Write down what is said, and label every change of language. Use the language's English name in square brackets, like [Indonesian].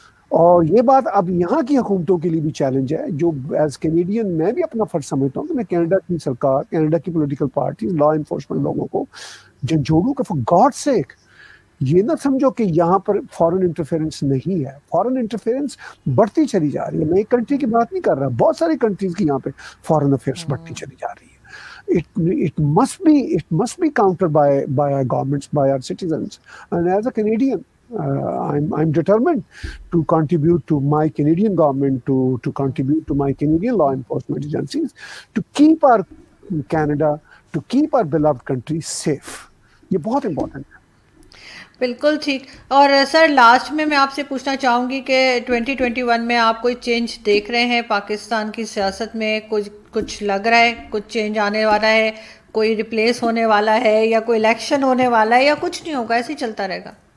[Hindi] और ये बात अब यहाँ की हुकूमतों के लिए भी चैलेंज है, जो एज कैनेडियन मैं भी अपना फर्ज समझता हूँ कि मैं कनाडा की सरकार, कनाडा की पॉलिटिकल पार्टी, लॉ इन्फोर्समेंट लोगों को जोड़ूं कि [English] for God sake [Hindi] ये ना समझो कि यहाँ पर फॉरेन इंटरफेरेंस नहीं है। फॉरेन इंटरफेरेंस बढ़ती चली जा रही है। मैं एक कंट्री की बात नहीं कर रहा, बहुत सारी कंट्रीज की यहाँ पे फॉरेन अफेयर्स बढ़ती चली जा रही है। [English] It must be countered by our governments, by our citizens. And as a Canadian, I'm determined to contribute to my Canadian government, to contribute to my Canadian law enforcement agencies, to keep our Canada, to keep our beloved country safe. [Hindi] ये बहुत important है। बिल्कुल ठीक। और sir last में मैं आपसे पूछना चाहूँगी कि 2021 में आप कोई चेंज देख रहे हैं पाकिस्तान की सियासत में? कुछ लग रहा है, कुछ चेंज आने वाला है, कोई रिप्लेस होने वाला है, या कोई इलेक्शन होने वाला है, या कुछ नहीं होगा, ऐसे ही चलता रहेगा?